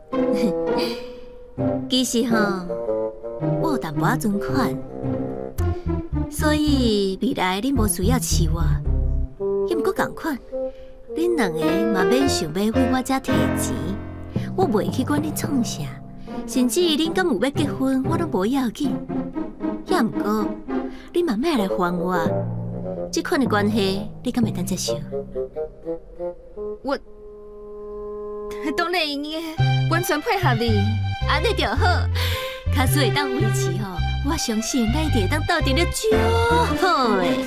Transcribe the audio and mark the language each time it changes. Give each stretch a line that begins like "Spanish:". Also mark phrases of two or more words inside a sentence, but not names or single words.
Min Nan Chinese: 其实吼，我有淡薄仔存款，所以未来恁无需要饲我。也毋过共款，恁两个嘛免想要为我遮摕钱，我袂去管恁创啥，甚至恁敢有要结婚，我拢无要紧。也毋过，恁嘛莫来烦我，这款的关系，你敢会当接受？我当然会用的，完全配合你。安尼就好，假使会当维持吼，我相信咱一定会当斗阵了足好诶。